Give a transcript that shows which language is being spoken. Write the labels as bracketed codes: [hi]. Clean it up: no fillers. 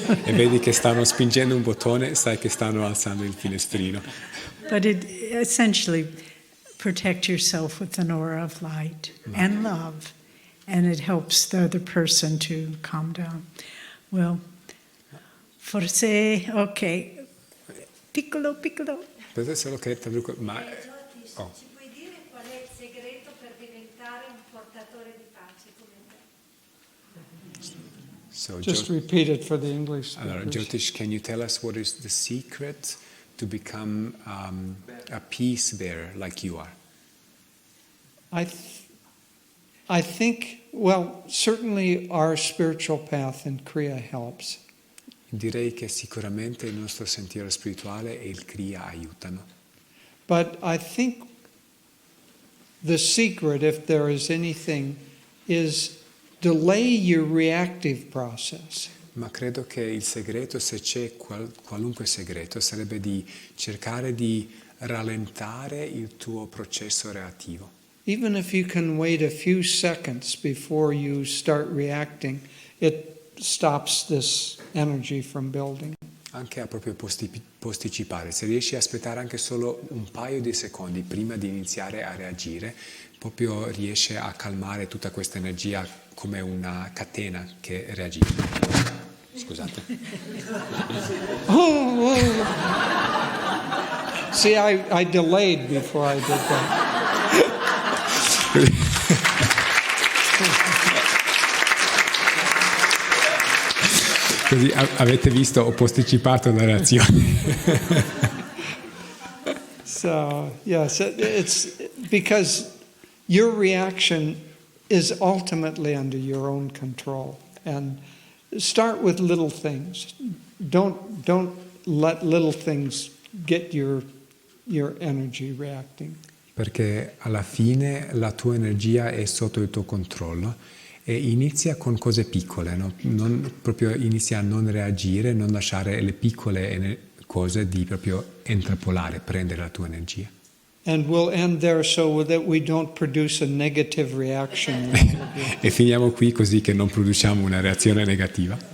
[it] e vedi che stanno spingendo un bottone, sai che stanno alzando il finestrino. [en] But it essentially protect yourself with an aura of light and love, and it helps the other person to calm down. [it] Well, forse, ok, piccolo. Questo è solo che ma oh. Ci puoi dire qual è il segreto per diventare un portatore di pace come te? [en] So Just repeat it for the English [it] allora, [en] speakers. Jyotish, can you tell us what is the secret to become a peace bearer like you are? I think, well, certainly our spiritual path in Kriya helps. [it] Direi che sicuramente il nostro sentiero spirituale e il Kriya aiutano. [en] But I think the secret, if there is anything, is delay your reactive process. [it] Ma credo che il segreto, se c'è qualunque segreto, sarebbe di cercare di rallentare il tuo processo reattivo. [en] even if you can wait a few seconds before you start reacting, it stops this energy from building. [it] Anche a proprio posticipare, se riesci a aspettare anche solo un paio di secondi prima di iniziare a reagire, proprio riesce a calmare tutta questa energia come una catena che reagisce. Scusate. Oh. [en] See, I delayed before I did that. [it] Così avete visto, ho posticipato la reazione. [en] So, yes, it's because your reaction is ultimately under your own control. And start with little things. Don't let little things get your energy reacting. [it] Perché alla fine la tua energia è sotto il tuo controllo e inizia con cose piccole, no? Proprio inizia a non reagire, non lasciare le piccole cose di proprio intrappolare, prendere la tua energia. [en] And we'll end there so that we don't produce a negative reaction. [it] E finiamo qui così che non produciamo una reazione negativa.